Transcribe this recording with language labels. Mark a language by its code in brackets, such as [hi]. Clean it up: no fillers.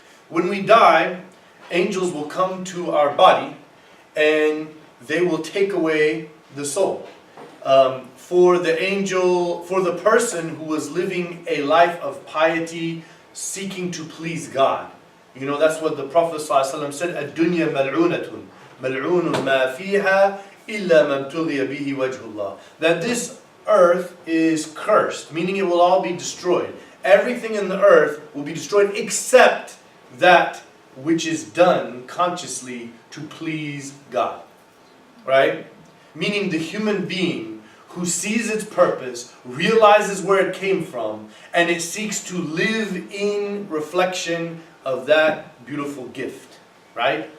[en] When we die, angels will come to our body and they will take away the soul. For the person who was living a life of piety, seeking to please God. You know, that's what the Prophet ﷺ said, [ar] الدنيا ملعونة ملعون ما فيها إلا من ابتغي به وجه الله. [en] That this earth is cursed, meaning it will all be destroyed. Everything in the earth will be destroyed except that which is done consciously to please God. Right? Meaning the human being who sees its purpose, realizes where it came from, and it seeks to live in reflection of that beautiful gift. Right?